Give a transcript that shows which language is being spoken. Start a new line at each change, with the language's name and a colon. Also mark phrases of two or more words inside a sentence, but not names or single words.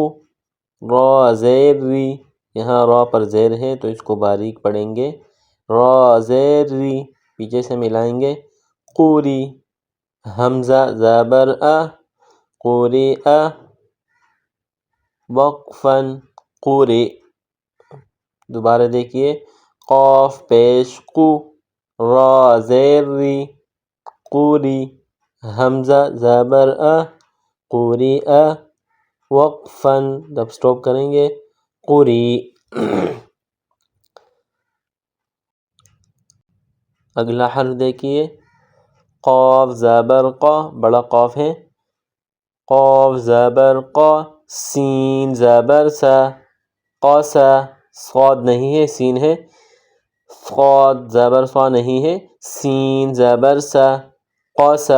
Urdu: را زیر ری، یہاں را پر زیر ہے تو اس کو باریک پڑھیں گے۔ را زیر ری، پیچھے سے ملائیں گے قوری، حمزہ زبر قوری وقفاً قوری. دوبارہ دیکھیے قاف پیش قو، را زیر ری، قوری، حمزہ زبر قوری وقفاً، جب سٹاپ کریں گے قوری. اگلا حرف دیکھیے قاف زبر قا، بڑا قاف ہے، قاف زبر قا، سین زبر سا، قاسا، صاد نہیں ہے سین ہے، صاد زبر صا نہیں ہے، سین زبر سا، قاسا.